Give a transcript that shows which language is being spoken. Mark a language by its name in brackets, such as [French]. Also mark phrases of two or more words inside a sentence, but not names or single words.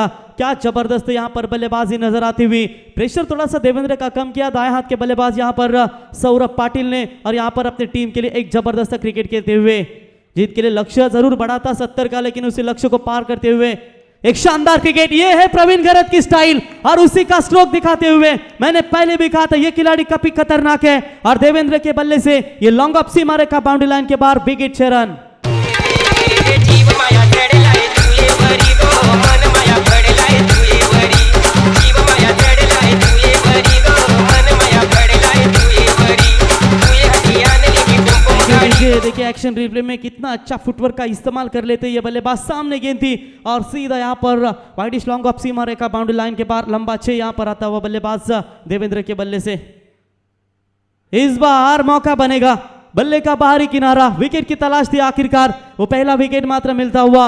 [Hindi] क्या जबरदस्त यहां पर बल्लेबाजी नजर आती हुई। प्रेशर थोड़ा सा देवेंद्र का कम किया दाएं हाथ के बल्लेबाज यहां पर सौरभ पाटिल ने, और यहां पर अपनी टीम के लिए एक जबरदस्त क्रिकेट खेलते हुए जीत के लिए लक्ष्य जरूर बढ़ा था 70 का, लेकिन उसी लक्ष्य को पार करते हुए एक शानदार क्रिकेट, ये है प्रवीण गरत की स्टाइल और उसी का स्ट्रोक दिखाते हुए मैंने पहले भी कहा था ये खिलाड़ी काफी खतरनाक है। और देवेंद्र के बल्ले से ये [English] long off [Hindi] सीमा रेखा [English] boundary line [Hindi] के बाहर विकेट 6 रन। [Marathi] जीव माया चढलाय तुये वरी गो मन माया पडलाय तुये वरी जीव माया चढलाय तुये वरी गो मन माया पडलाय तुये वरी तुये हटियान लिखी कुमकुम गाडी। [Hindi] देखिए [English] action replay [Hindi] में कितना अच्छा फुटवर्क का इस्तेमाल कर लेते ये बल्लेबाज। सामने गेंद थी और सीधा यहाँ पर [English] widish long off [Hindi] सीमा रेखा [English] boundary line [Hindi] के बाहर लंबा 6 यहाँ पर आता हुआ बल्लेबाज देवेंद्र के बल्ले से। इस बार मौका बनेगा, बल्ले का बाहरी किनारा, विकेट की तलाश थी आखिरकार, वो पहला विकेट मात्र मिलता हुआ।